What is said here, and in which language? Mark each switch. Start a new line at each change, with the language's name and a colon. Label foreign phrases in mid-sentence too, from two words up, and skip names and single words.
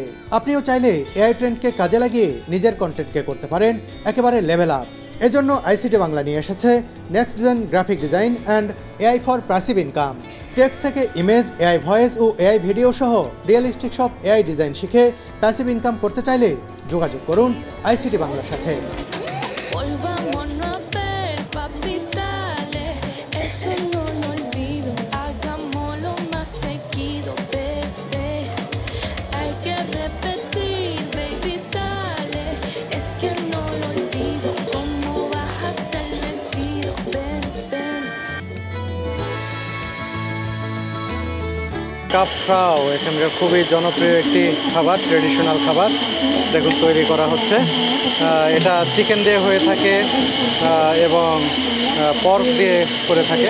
Bangla: আপনিও চাইলে এআই ট্রেন্ডকে কাজে লাগিয়ে নিজের কন্টেন্টকে করতে পারেন একেবারে
English: level up.
Bangla: এজন্য আইসিটি বাংলা নিয়ে এসেছে নেক্সট জেন গ্রাফিক ডিজাইন অ্যান্ড এআই ফর প্যাসিভ ইনকাম। টেক্সট থেকে ইমেজ,
English: AI voice
Bangla: ও
English: AI video
Bangla: সহ রিয়েলিস্টিক সব
English: AI design
Bangla: শিখে
English: passive income
Bangla: করতে চাইলে যোগাযোগ করুন আইসিটি বাংলার সাথে।
Spanish: Volvámonos a ver, papi, dale. Eso no lo olvido. Hagámoslo más seguido, bebé. Hay que repetir, baby, dale. Es que no lo olvido. Cómo bajaste el vestido, ven, ven.
Bangla: কাপড়াও এখানকার খুবই জনপ্রিয় একটি খাবার, ট্রেডিশনাল খাবার। দেখুন তৈরি করা হচ্ছে। এটা চিকেন দিয়ে হয়ে থাকে এবং পর্ক দিয়ে করে থাকে।